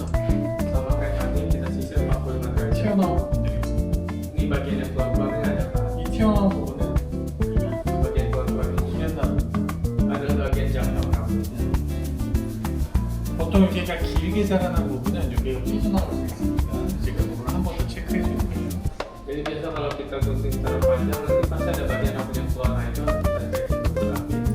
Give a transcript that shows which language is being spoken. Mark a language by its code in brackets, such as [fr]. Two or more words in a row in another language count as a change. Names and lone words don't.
[id] Sama kayak tadi kita sisir 45 derajat. [ko] 튀어나온 부분들이 있습니다. [id] Ini bagian yang keluar-keluarnya ada apa? [ko] 이 튀어나온 부분은 [id] Bagian keluar-keluarnya [ko] 수면나무. [id] adalah bagian jangkau rambutnya. [ko] 보통 여기가 길게 자라난 부분은 여기가 삐져나올 수 있습니다. 지금 그걸 한 번 더 체크해 주는 거예요. [id] Jadi biasa kalau kita gunting secara panjang, nanti pasti ada bagian rambut yang keluar, nah itu harus kita cek dulu rapi.